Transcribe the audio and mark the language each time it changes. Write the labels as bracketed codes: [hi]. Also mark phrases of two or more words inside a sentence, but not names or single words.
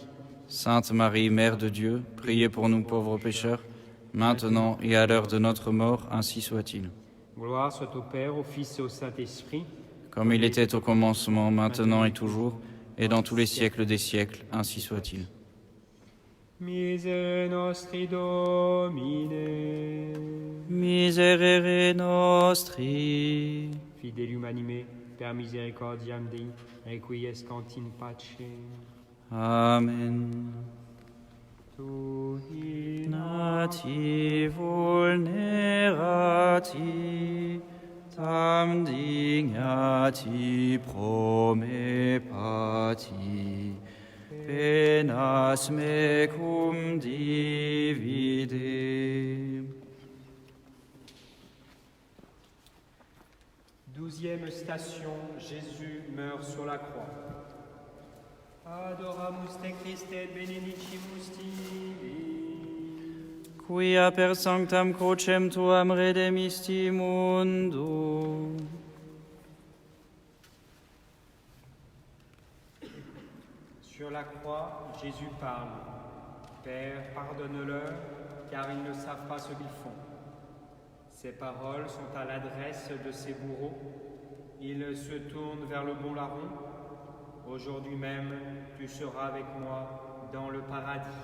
[fr] Sainte Marie, Mère de Dieu, priez pour nous pauvres pécheurs, maintenant et à l'heure de notre mort, ainsi soit-il. Gloire soit au Père, au Fils et au Saint-Esprit, Comme il était au commencement, maintenant et toujours, et dans tous les siècles des siècles, ainsi soit-il. [la] Misere nostri Domine. Miserere nostri. Fidelium anime, per misericordiam Dei, requiescant in pace. Amen. Tu Nati vulnerati, tam dignati prome pati, penas mecum divide. [fr] 12e station, Jésus meurt sur la croix. [la] Adoramus te Christe et benedicimus tibi. Quia per sanctam crucem tuam redemisti mundo. [fr] Sur la croix, Jésus parle. Père, pardonne-leur, car ils ne savent pas ce qu'ils font. Ces paroles sont à l'adresse de ces bourreaux. Ils se tournent vers le bon larron. Aujourd'hui même, tu seras avec moi dans le paradis.